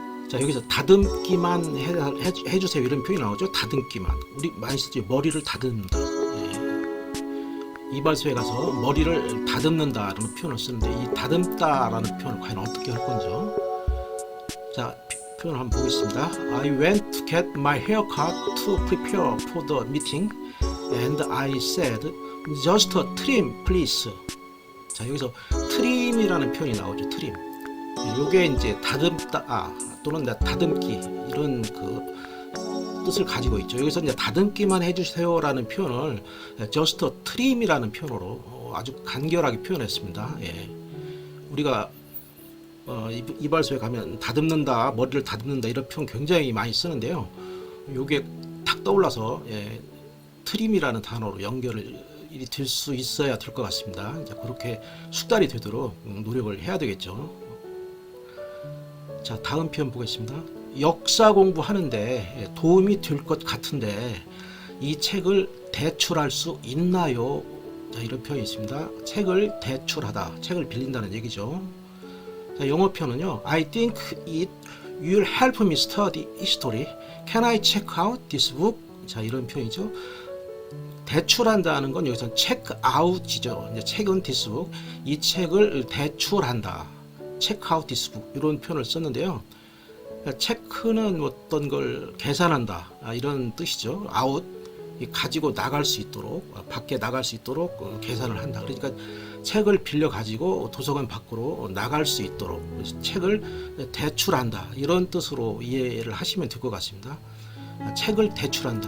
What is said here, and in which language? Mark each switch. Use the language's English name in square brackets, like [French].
[Korean] 자, 여기서 다듬기만 해주세요 이런 표현이 나오죠. 다듬기만, 우리 많이 쓰죠. 머리를 다듬는다. 이발소에 가서 머리를 다듬는다라는 표현을 쓰는데, 이 다듬다라는 표현을 과연 어떻게 할 건지요. 자, 표현 한번 보겠습니다. [English] I went to get my haircut to prepare for the meeting and I said just a trim please. [Korean] 자, 여기서 trim이라는 표현이 나오죠. trim. 요게 이제 다듬다 또는 다듬기 이런 그 뜻을 가지고 있죠. 여기서 이제 다듬기만 해주세요라는 표현을 [English] just a trim [Korean] 이라는 표현으로 아주 간결하게 표현했습니다. 우리가 이발소에 가면 다듬는다, 머리를 다듬는다 이런 표현 굉장히 많이 쓰는데요. 요게 탁 떠올라서 트림이라는 단어로 연결이 될 수 있어야 될 것 같습니다. 이제 그렇게 숙달이 되도록 노력을 해야 되겠죠. 자, 다음 표현 보겠습니다. 역사 공부하는데 도움이 될 것 같은데 이 책을 대출할 수 있나요? 자, 이런 표현이 있습니다. 책을 대출하다, 책을 빌린다는 얘기죠. 자, 영어 표현은요. [English] I think it will help me study history. Can I check out this book? [Korean] 자, 이런 표현이죠. 대출한다는 건 여기서 [English] check out [Korean] 이죠. 이제 책은 [English] this book, [Korean] 이 책을 대출한다. [English] check out this book [Korean] 이런 표현을 썼는데요. 체크는 어떤 걸 계산한다, 이런 뜻이죠. 아웃, 가지고 나갈 수 있도록, 밖에 나갈 수 있도록 계산을 한다. 그러니까 책을 빌려 가지고 도서관 밖으로 나갈 수 있도록 책을 대출한다, 이런 뜻으로 이해를 하시면 될 것 같습니다. 책을 대출한다.